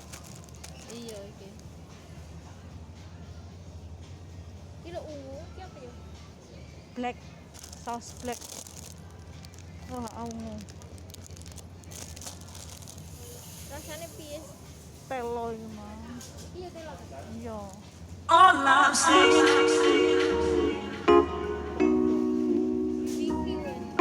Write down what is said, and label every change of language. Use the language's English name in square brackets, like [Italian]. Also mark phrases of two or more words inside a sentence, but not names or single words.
[Javanese] Iya iki. Iki lho ungu, iki apa ya? Black, saus black. Wah, ungu. Rasane piye? Telo iki, Mas. Iya telo. Iya. [English] All I'm saying, [Javanese] Review kan.